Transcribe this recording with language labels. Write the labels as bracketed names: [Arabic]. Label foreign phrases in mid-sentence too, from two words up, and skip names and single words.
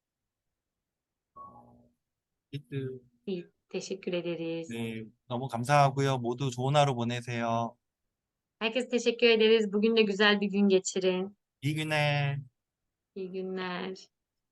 [Korean] 히트. [Turkish] İyi, teşekkür ederiz. [Korean] 네, 너무 감사하고요. 모두 좋은 하루 보내세요. [Turkish] Herkese teşekkür ederiz. Bugün de güzel bir gün geçirin. 이gün에 İyi günler.